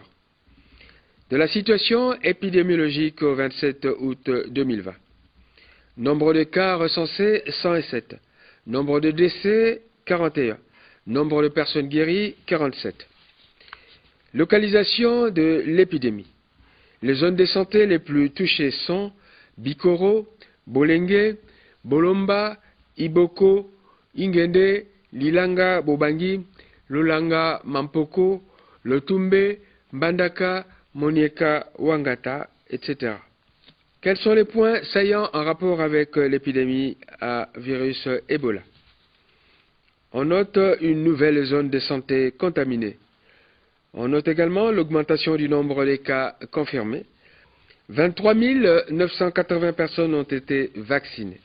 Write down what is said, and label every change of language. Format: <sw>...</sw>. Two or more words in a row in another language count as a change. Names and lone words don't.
<fr>De la situation épidémiologique au 27 août 2020. Nombre de cas recensés 107. Nombre de décès 41. Nombre de personnes guéries 47. Localisation de l'épidémie. Les zones de santé les plus touchées sont Bikoro, Bolenge, Bolomba, Iboko, Ingende, Lilanga Bobangi, Lulanga Mampoko, Lotumbe, Mbandaka, Monieka Wangata, etc. Quels sont les points saillants en rapport avec l'épidémie à virus Ebola? On note une nouvelle zone de santé contaminée. On note également l'augmentation du nombre de cas confirmés. 23 980 personnes ont été vaccinées.</fr>